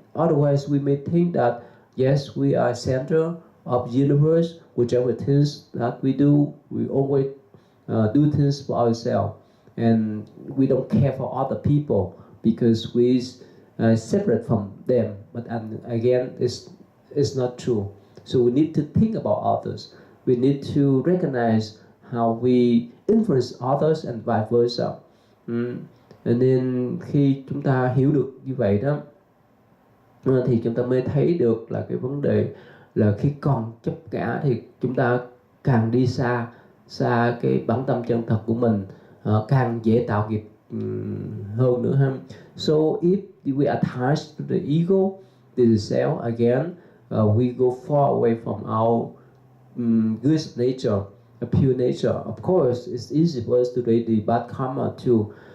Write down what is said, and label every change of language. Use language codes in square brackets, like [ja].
[en] Otherwise we may think that yes, we are center of the universe, whichever things that we do, we always do things for ourselves, and we don't care for other people because we separate from them. But again, it's not true. So we need to think about others. We need to recognize how we influence others and vice versa. [vi] Nên khi chúng ta hiểu được như vậy đó, thì chúng ta mới thấy được là cái vấn đề là khi còn chấp ngã thì chúng ta càng đi xa cái bản tâm chân thật của mình, càng dễ tạo nghiệp hơn nữa ha. [en] So if we attach to the ego, to the self, again, we go far away from our good nature, a pure nature. Of course, it's easy for us to create the bad karma too.